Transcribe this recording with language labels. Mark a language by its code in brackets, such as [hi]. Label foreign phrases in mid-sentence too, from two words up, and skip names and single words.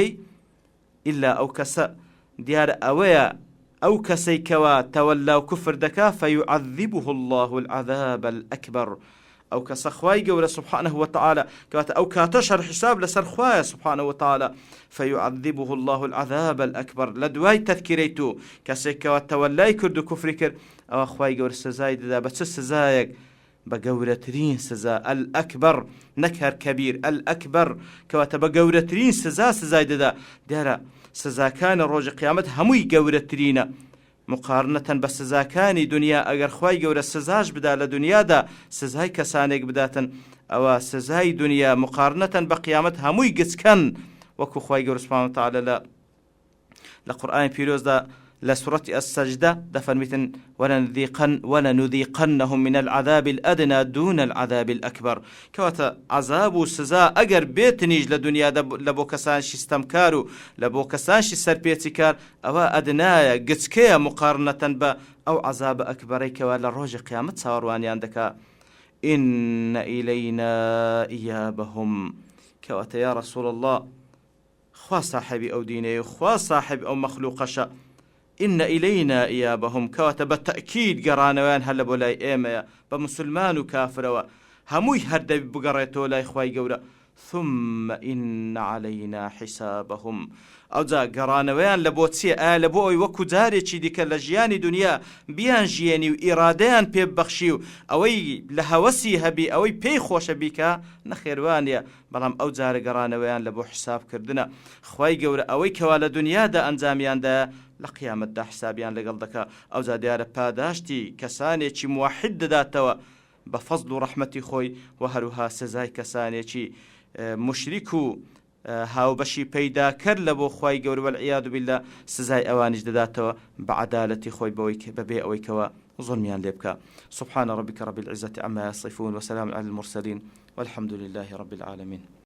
[ckb] ئیلا ئەو کەسە دیارە ئەوەیە ئەو کەسەی کەوا تەوەلا و کوفر دەکا [ar] فەیعەذیبه الله العذاب الأكبر، [ckb] ئەو کەسە خوای گەورە [ar] سبحانه وتعالى [ckb] کەواتە ئەو کاتە شەر حساب لەسەر خوایە [ar] سبحانه وتعالى فەیعەذیبه الله العذاب الأكبر. [ckb] لە دوای تەذکیرەی تو کەسێک کەوا تەوەلای کرد و کوفری کرد ئەوە خوای گەورە سزای دەدا بە چ سزایەک؟ بە گەورەترین سزا ئەلئەکبەر، نەک هەر کەبیر، ئەلئەکبەر، کەواتە بە گەورەترین سزا سزای دەدا. دیارە سزاکانی ڕۆژی قیامەت هەمووی گەورەترینە مقارنەتەن بە سزاکانی دنیا. ئەگەر خوای گەورە سزاش بدا لە دنیادا سزای کەسانێک بداتن ئەوە سزای دنیا مقارنەتەن بە قیامەت هەمووی گچکەن، وەکو خوای گەورە [ar] سبحانه وتعالى [ckb] لە قورئانی پیرۆزدا لە سوڕەتی السەجدە دەفەرمیتن [ar] وەلەنوذیقەنەهم من العذاب الأدنى دون العذاب الأكبر، [ckb] کەواتە عذاب و سزا ئەگەر بێتنیش لە دنیادا لە بۆ کەسانشی ستەمکار و لە بۆ کەسانشی سەرپێچی کار ئەوە ئەدنایە گچکەیە مقارنەتەن بە ئەو عذاب ئەکبەرەی کەوا لە ڕۆژی قیامەت چاوەڕوانیان دەکا. [ar] إن إلينا إيابهم، [ckb] کەواتە [ar] یا ڕەسوڵ الله [ckb] خوا صاحبی ئەو دینەیە و خوا صاحب ئەو مەخلوقەشە. [ar] إن إلينا إيابهم، [ckb] کەواتە بە تەئکید گەڕانەوەیان هەر لە بۆ لای ئێمەیە بە مسلمان و کافرەوە هەمووی هەردەبی بگەڕێتەوە لای خوای گەورە [ar] ثم إن علينا حسابهم. [ckb] ئەو جا گەڕانەوەیان لە بۆ چیە؟ ئایا لە بۆ ئەوی وەکو جارێکی دیکە لە ژیانی دنیا بیان ژیێنی و ئیرادەیان پێبەخشی و ئەوەی لە هەوەسی هەبی ئەوەی پێی خۆشە بیکە؟ نەخێوانە، بەڵام ئەو جارە گەڕانەوەیان لە بۆ حسابکردنە. خوای گەورە ئەوەی کەوا لە دنیادا ئەنجامیاندا لە قیامەتدا حسابیان لەگەڵ دەکا. ئەو جا دیارە پاداشتی کەسانێکی موحید دەداتەوە بە فەزڵ و ڕەحمەتی خۆی، و هەروها سزای کەسانێکی مشریک و هاوبەشی پەیدا کرد لە بۆ خوای گەورە [ar] والعیاذ بالله [ckb] سزای ئەوانیش دەداتەوە بە عەدالەتی خۆی بەبێ ئەوەی کەوە ظلمیان لێ بکە. [ar] سبحان ربك رب العزة عما يصفون وسلام على المرسلين والحمد لله رب العالمين.